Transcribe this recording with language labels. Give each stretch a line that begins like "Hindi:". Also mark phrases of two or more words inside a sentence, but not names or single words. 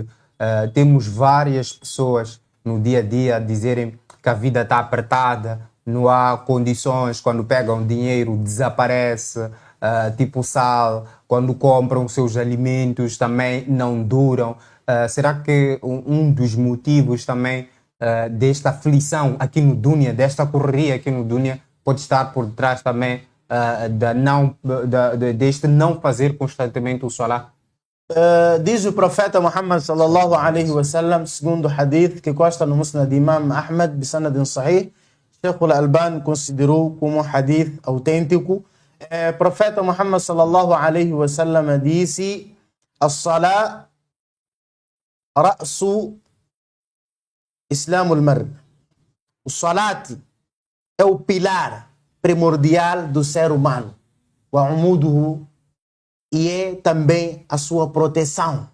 Portuguese: Temos várias pessoas no dia a dia a dizerem que a vida está apertada, não há condições, quando pegam dinheiro desaparece, tipo sal, quando compram seus alimentos também não duram. Será que um dos motivos também desta aflição aqui no dunya, desta correria aqui no dunya, pode estar por trás também deste não fazer constantemente o salat? Diz o profeta Muhammad
Arabic: صلى الله عليه وسلم,
Portuguese: segundo o hadith que consta no Musnad Imam Ahmad
Arabic: بإسناد صحيح,
Portuguese: Sheikh al-Albani considerou como hadith autêntico. Profeta Muhammad
Arabic: صلى الله عليه وسلم
Portuguese: disse:
Arabic: الصلاة رأس إسلام المرء.
Portuguese: O salat é o pilar primordial do ser humano. وعموده, e é também a sua proteção.